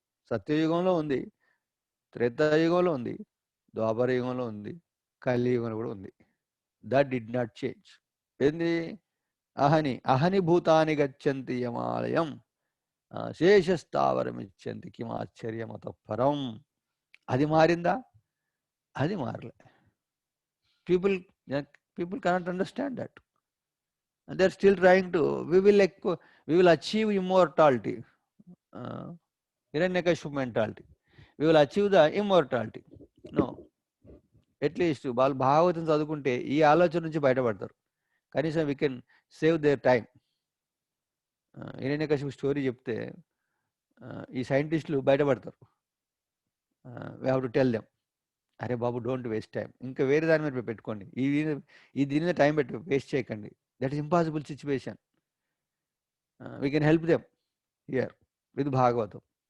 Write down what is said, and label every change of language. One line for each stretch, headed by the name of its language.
Telugu: సత్యయుగంలో ఉంది, త్రేతాయుగంలో ఉంది, ద్వాపర యుగంలో ఉంది, కలియుగంలో కూడా ఉంది.
English: That did not change.
Telugu: ఏంది?
Sanskrit: అహని భూతాని గచ్చంతి యమాలయం శేషస్థావరమిచ్చంతి కిమాశ్చర్యమత పరం.
Telugu: అది మారిందా? అది మారలే.
English: People cannot understand that. And they're still trying to, we will achieve immortality. Hiranyakashipu mentality. We will achieve the immortality. No.
Telugu: At least వాళ్ళు భాగవతం చదువుకుంటే ఈ ఆలోచన నుంచి బయటపడతారు. కనీసం we can save their time. Hiranyakashipu story చెప్తే ఈ సైంటిస్టులు బయటపడతారు.
English: we have to tell them,
Telugu: అరే బాబు,
English: don't waste time,
Telugu: ఇంకా వేరే దాని మీద పెట్టుకోండి, దీని మీద టైం వేస్ట్ చేయకండి.
English: That is impossible situation. We can help them here with Bhagavatam.